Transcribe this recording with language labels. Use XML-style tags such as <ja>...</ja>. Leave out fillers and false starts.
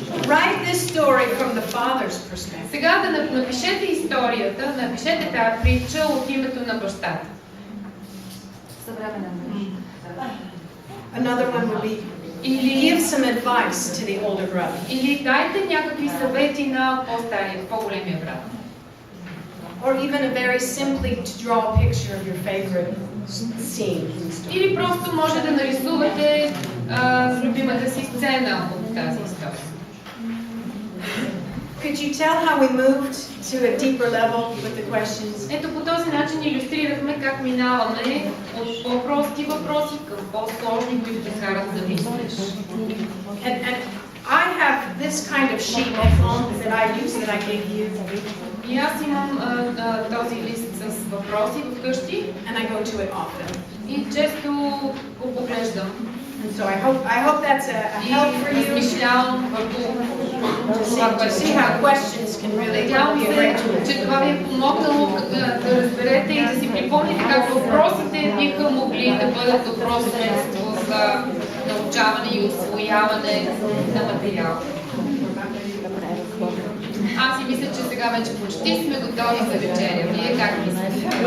<en>Write this story from the father's perspective.</en> <bg>Сега да напишете историята, напишете тази притча от името на бащата.</bg> <en>Another one would be give some advice to the older brother.</en> <bg>Или дайте някакви съвети на по-стария, по-големия брат.</bg> <en>Or even a very simply to draw a picture of your favorite scene.</en> <bg>Или просто може да нарисувате любимата си сцена от тази история.</bg> <en>Could you tell how we moved to a deeper level with the questions?</en> <bg>Ето по този начин илюстрирахме как минаваме от по-прости въпроси към по-сложни, които те карат да мислиш.</bg> <en>And I have this kind of sheet at home that I use that I gave you.</en> <bg>И аз имам този лист с въпроси вкъщи.</bg> <en>And I go to it often.</en> <bg>И често го поглеждам.</bg> <en>And so I hope that's a help for you.</en> <bg>Размишлявам върху</bg> <en>To see how questions can really help you.</en> <bg>че това ви е помогнало да разберете и да си припомните как въпросите биха могли да бъдат добро средство за научаване и усвояване на материал. Аз си мисля, че сега вече почти сме готови за вечеря. Вие как мислите?</bg>